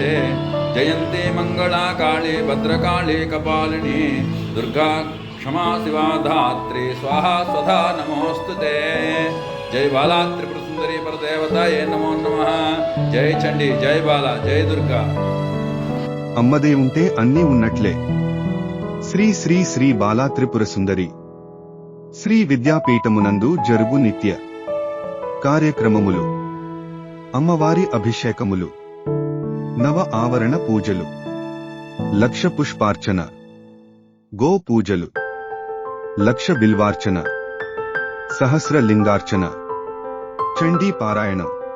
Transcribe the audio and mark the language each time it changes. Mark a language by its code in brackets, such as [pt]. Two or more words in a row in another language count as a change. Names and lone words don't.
[sa] जयन्ती मंगला काली भद्रकाली कपालिनी दुर्गा क्षमा शिवा धात्री स्वाहा स्वधा नमोस्तुते। जय बाला त्रिपुर सुंदरी परदेवताये नमो नमः। जय चंडी जय बाला जय दुर्गा। [te] అమ్మదే ఉంటే అన్నీ ఉన్నట్లే। శ్రీ శ్రీ శ్రీ బాలా త్రిపుర సుందరి శ్రీ విద్యాపీఠమునందు జరుగు నిత్య కార్యక్రమములు, అమ్మవారి అభిషేకములు, నవ ఆవరణ పూజలు, లక్ష పుష్పార్చన, గో పూజలు, లక్ష బిల్వార్చన, సహస్ర లింగార్చన, చండీ పారాయణం,